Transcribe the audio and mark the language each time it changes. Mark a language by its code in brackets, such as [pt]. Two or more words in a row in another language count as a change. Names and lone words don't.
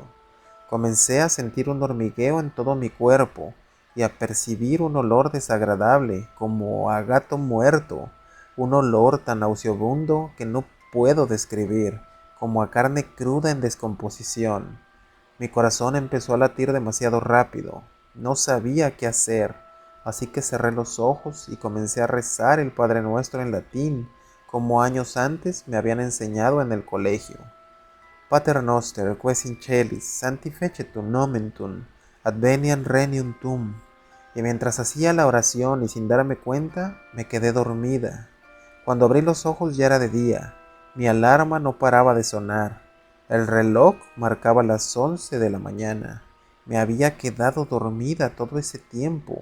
[es] Comencé a sentir un hormigueo en todo mi cuerpo y a percibir un olor desagradable como a gato muerto, un olor tan nauseabundo que no puedo describir, como a carne cruda en descomposición. Mi corazón empezó a latir demasiado rápido. No sabía qué hacer, así que cerré los ojos y comencé a rezar el Padre Nuestro en latín, como años antes me habían enseñado en el colegio. [la] Pater noster, ques in celis, sanctificetur nomen tuum, adveniat regnum tuum. [es] Y mientras hacía la oración y sin darme cuenta, me quedé dormida. Cuando abrí los ojos ya era de día. Mi alarma no paraba de sonar. El reloj marcaba las 11 de la mañana. Me había quedado dormida todo ese tiempo.